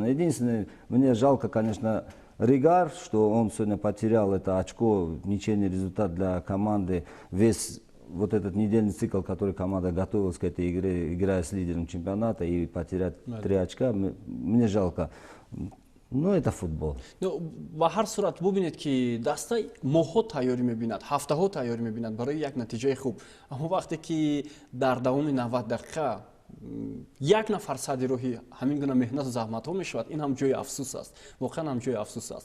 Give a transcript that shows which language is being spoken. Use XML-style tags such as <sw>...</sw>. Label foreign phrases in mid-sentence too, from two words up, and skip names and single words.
<ru>Единственное, мне жалко, конечно, Ригар, что он сегодня потерял это очко, ничейный результат для команды. Весь вот этот недельный цикл, который команда готовилась к этой игре, играя с лидером чемпионата, и потерять 3 очка, мне жалко. Ну, это футбол.</ru> <tg>با هر صورت ببینید که دسته ماها تیاری میبیند، هفته ها تیاری میبیند برای یک نتیجه خوب. اما وقتی که در دوام 90 دقیقه یک نفر صد راهی همین گونه مهنت و زحمت ها میشود، این هم جای افسوس است. واقعا هم جای افسوس است.</tg>